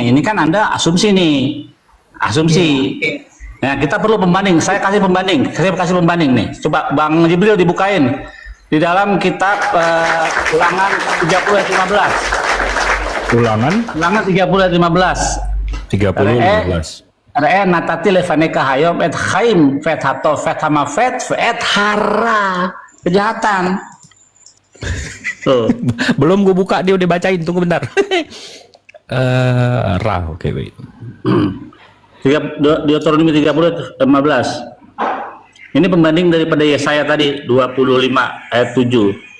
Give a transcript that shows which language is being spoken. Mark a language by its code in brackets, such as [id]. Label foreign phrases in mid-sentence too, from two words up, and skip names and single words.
[id] Ini kan Anda asumsi nih. Asumsi. Nah, kita perlu pembanding. Saya kasih pembanding nih. Coba Bang Jibril dibukain di dalam kitab Ulangan 30 ayat 15. Ulangan Ulangan 30 ayat 15. 30 15. [he] נתתי לפניך היום את החיים ואת הטוב ואת המות ואת הרע. [id] Kejahatan. Tuh. Belum gue buka, dia udah bacain. Tunggu bentar. Ra, oke, wait. Deuteronomi 30 15. Ini pembanding daripada Yesaya tadi 25 ayat 7.